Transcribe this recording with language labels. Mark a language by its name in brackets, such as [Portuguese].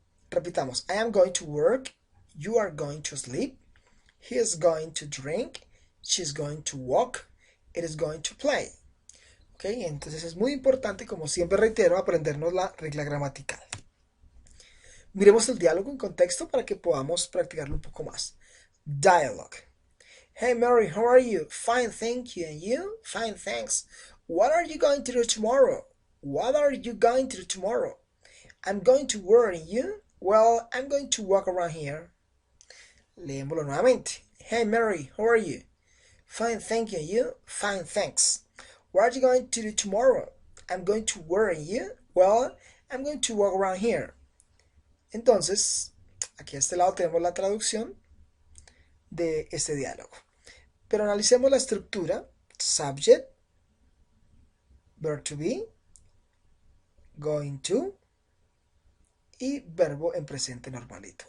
[English] Repitamos, I am going to work, you are going to sleep, he is going to drink, she is going to walk, it is going to play. ¿Ok? [Spanish] Entonces es muy importante, como siempre reitero, aprendernos la regla gramatical. Miremos el diálogo en contexto para que podamos practicarlo un poco más. [English] Dialogue. Hey Mary, how are you? Fine, thank you. And you? Fine, thanks. What are you going to do tomorrow? What are you going to do tomorrow? I'm going to work, and you? Well, I'm going to walk around here. [Spanish] Leémoslo nuevamente. [English] Hey Mary, how are you? Fine, thank you. And you? Fine, thanks. What are you going to do tomorrow? I'm going to work, and you? Well, I'm going to walk around here. [Spanish] Entonces, aquí a este lado tenemos la traducción de este diálogo. Pero analicemos la estructura. Subject, verb to be, going to, y verbo en presente normalito.